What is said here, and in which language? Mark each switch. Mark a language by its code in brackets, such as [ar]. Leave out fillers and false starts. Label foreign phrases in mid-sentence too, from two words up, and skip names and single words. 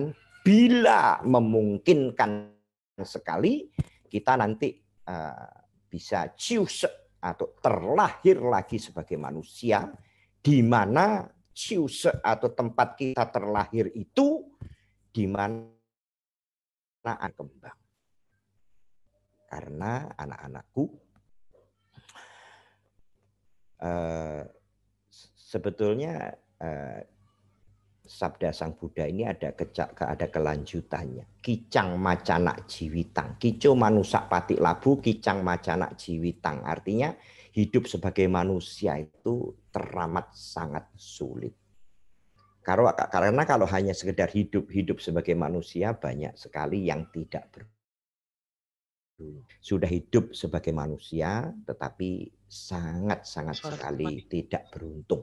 [id] Bila memungkinkan sekali, kita nanti bisa ciusek atau terlahir lagi sebagai manusia, di mana ciusek atau tempat kita terlahir itu di mana kembang. Karena anak-anakku, sebetulnya sabda Sang Buddha ini ada kelanjutannya. [pi] Kicang macana jiwitang, kico manusak patik labu, kicang macana jiwitang. [id] Artinya hidup sebagai manusia itu teramat sangat sulit. Karena kalau hanya sekedar hidup sebagai manusia, banyak sekali yang tidak sudah hidup sebagai manusia, tetapi sangat-sangat sekali tidak beruntung.